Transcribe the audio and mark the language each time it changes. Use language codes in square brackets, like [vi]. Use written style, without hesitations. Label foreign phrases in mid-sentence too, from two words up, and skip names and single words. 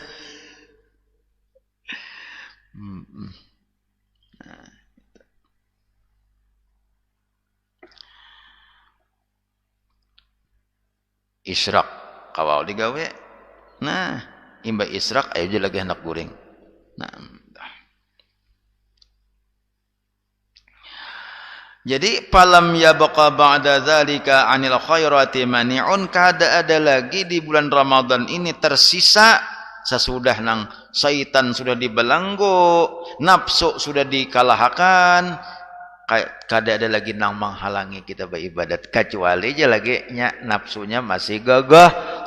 [bjn] Israk kawal digawe. Nah, imba israk ayo je lagi hendak guring. Nah, jadi [ar] falam yabqa ba'da dzalika 'anil khairati mani'un, [bjn] kada ada lagi di bulan Ramadan ini tersisa sesudah nang syaitan sudah dibelenggu, nafsu sudah dikalahkan, kada ada lagi nang menghalangi kita beribadat kecuali aja lagi nafsunya masih gagah.